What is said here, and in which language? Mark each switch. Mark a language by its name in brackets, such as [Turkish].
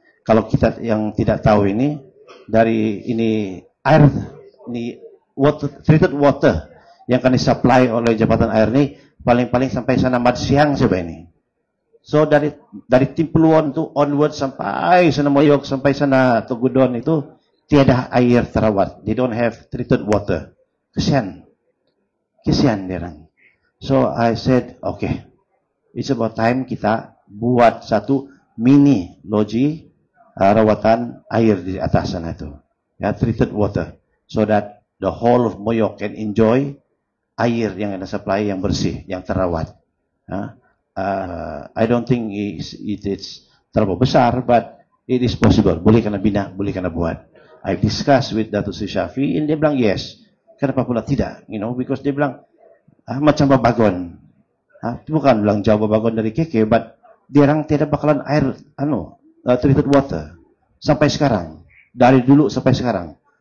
[Malay] Kalau kita yang tidak tahu ini, dari ini air ini treated water yang akan disupply oleh Jabatan Air ini paling-paling sampai sana Madsiang coba ini. So dari Timpeluan tu onward sampai sana Moyok sampai sana Tugudon itu tiada air terawat. [English] They don't have treated water. [Malay] Kesian dirang. [English] So I said, okay, it's about time [Malay] kita buat satu mini loji rawatan air di atas sana itu. Ya, [English] treated water. So that the whole of Moyok can enjoy [Malay] air yang ada supply yang bersih, yang terawat. [English] I don't think it's [Malay] terlalu besar, [English] but it is possible. [Malay] Boleh kena bina, boleh kena buat. [English] I discussed with [Malay] Datuk Seri Syafi, and dia bilang [English] yes. [Malay] Kenapa pula tidak? [English] You know, because [Malay] dia bilang macam babagon. Bukan bilang jauh babagon dari KK, [English] but [Malay] dia orang tidak bakalan air [English] treated water [Malay] sampai sekarang, dari dulu sampai sekarang.